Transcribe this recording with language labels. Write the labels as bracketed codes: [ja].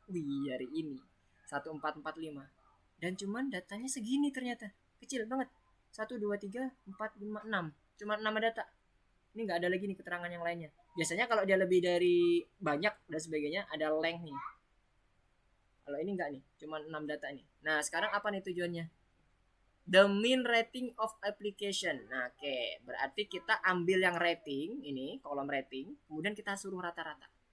[id] Wih, hari ini 1445. Dan cuman datanya segini ternyata. Kecil banget. 1, 2, 3, 4, 5, 6. Cuma 6 data. Ini nggak ada lagi nih keterangan yang lainnya. Biasanya kalau dia lebih dari banyak dan sebagainya ada length nih. Kalau ini nggak nih, cuma 6 data nih. Nah, sekarang apa nih tujuannya? [en] The mean rating of application. [id] Nah, oke. Berarti kita ambil yang rating, ini kolom rating, kemudian kita suruh rata-rata.